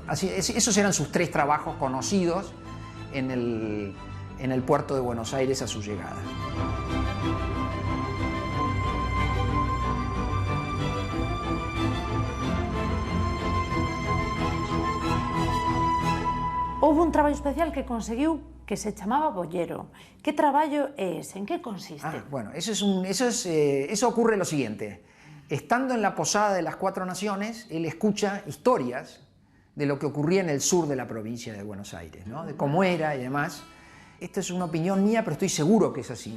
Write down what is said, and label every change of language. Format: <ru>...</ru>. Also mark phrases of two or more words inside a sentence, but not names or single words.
<es>Así, esos eran sus 3 trabajos conocidos en el puerto de Buenos Aires a su llegada.</es> <gl>Houve un traballo especial que conseguiu que se chamaba bollero. Que traballo é ese? En que consiste?</gl> <es>Bueno, eso ocurre lo siguiente. Estando en la posada de las 4 Naciones, él escucha historias de lo que ocurría en el sur de la provincia de Buenos Aires, ¿no? De cómo era y demás. Esta es una opinión mía, pero estoy seguro que es así.</es>